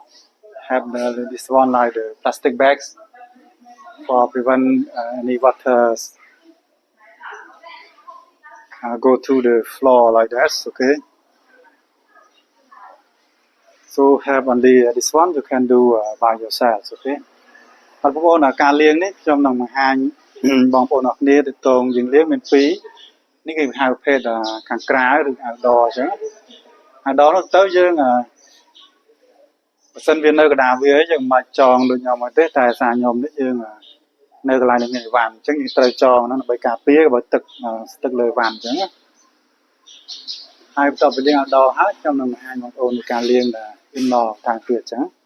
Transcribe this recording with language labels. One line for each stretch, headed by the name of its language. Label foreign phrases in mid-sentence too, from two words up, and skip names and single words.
English: Have this one like the plastic bags for prevent any water go to the floor like that. Okay, so have only this one you can do by yourself.
Khmer: Okay, បងប្អូនការលាងនេះខ្ញុំនឹងបង្ហាញបងប្អូនអរគ្នាទៅតងយើងលាងមានពីរនេះគេហៅប្រភេទខាងក្រៅឬ outdoor អញ្ចឹង outdoor នោះទៅយើងបើសិនវានៅកណ្ដាលវាយើងមិនចងដូចខ្ញុំទេតែសារខ្ញុំនេះយើងនៅកន្លែងនេះមានវ៉ាន់អញ្ចឹងយើងត្រូវចងហ្នឹងដើម្បីការពារបើទឹកលើវ៉ាន់អញ្ចឹងហើយបន្ទាប់ពីយើងឲ្យដកហើយខ្ញុំនឹងបង្ហាញបងប្អូននៃការលាងដែល indoor តាមទៀតអញ្ចឹង